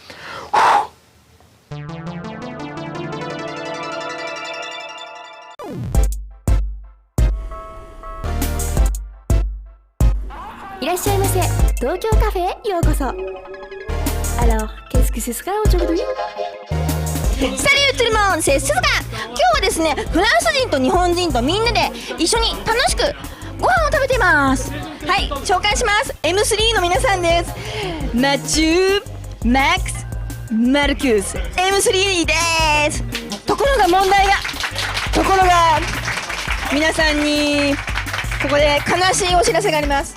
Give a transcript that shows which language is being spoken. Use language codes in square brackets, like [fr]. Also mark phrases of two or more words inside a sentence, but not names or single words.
[ja] Tokyo Café, yokoso. [fr] Alors, qu'est-ce que ce sera aujourd'hui? Salut tout le monde, c'est Suzuka. [ja] 今日はですね、フランス人と日本人とみんなで一緒に楽しくご飯を食べています。はい、紹介します。 M3 の皆さんです。マチュー、マックス、マルクス、 M3 です。ところが皆さんにここで悲しいお知らせがあります。